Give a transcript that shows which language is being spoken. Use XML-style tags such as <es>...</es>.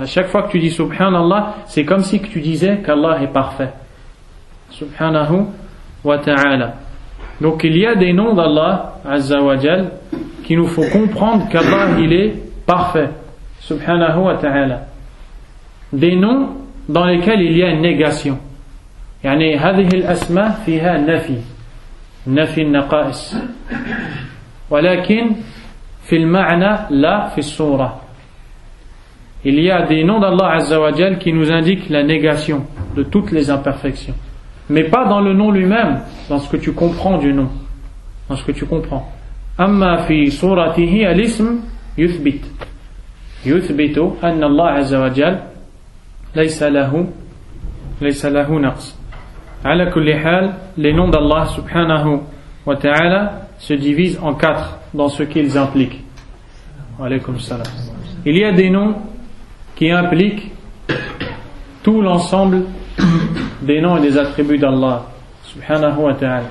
<fr>À chaque fois que tu dis Subhanallah, c'est comme si que tu disais qu'Allah est parfait.</fr> <ar>Subhanahu wa ta'ala.</ar> <fr>Donc il y a des noms d'Allah Azza wa Jal qui nous font comprendre qu'Allah il est parfait.</fr> <ar>Subhanahu wa ta'ala.</ar> <fr>Des noms dans lesquels il y a une négation.</fr> <ar>يعني هذه الأسماء فيها نفي النقائص. ولكن في المعنى لا في الصورة.</ar> <fr>Il y a des noms d'Allah Azza wa Jal qui nous indiquent la négation de toutes les imperfections, mais pas dans le nom lui-même, dans ce que tu comprends du nom, dans ce que tu comprends.</fr> <ar>أما في صورته الاسم يثبت أن الله عز وجل ليس له نقص. على كل حال,</ar> <fr>les noms d'Allah</fr> <ar>subhanahu wa ta'ala</ar> <fr>se divisent en 4 dans ce qu'ils impliquent. Alaykum salam. Il y a des noms qui impliquent tout l'ensemble des noms et des attributs d'Allah</fr> <ar>subhanahu wa ta'ala.</ar>